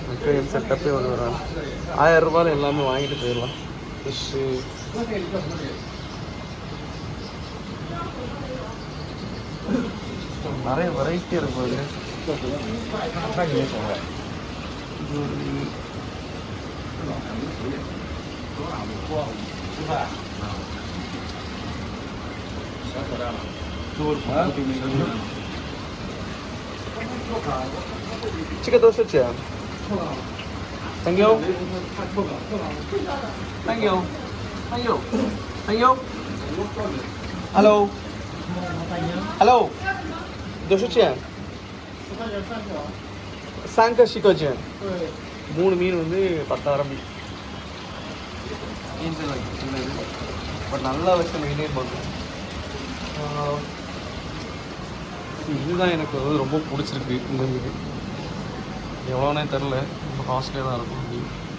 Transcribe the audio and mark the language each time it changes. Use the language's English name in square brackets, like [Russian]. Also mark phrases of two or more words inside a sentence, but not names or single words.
[Tamil] அக்வேரியம் செட்டப்பே ஒரு 1000 ரூபாயில் எல்லாமே வாங்கிட்டு போயிடலாம். ஃபிஷ்ஷு நிறைய வெரைட்டி இருக்கும். [Chinese] 这个多少钱 ？ [English] Thank you. Thank you. Thank you. Thank you. Hello. Hello. [Chinese] 多少钱？3个10块钱。 [Tamil] 3 மீன் வந்து 10 ஆரம்பி. பட் நல்லா வச்சு மெயின்டைன் பண்ணுறேன். இதுதான் எனக்கு வந்து ரொம்ப பிடிச்சிருக்கு இந்த மீன். எவ்வளோனே தெரில, ரொம்ப காஸ்ட்லியாக தான் இருக்கும் மீன்.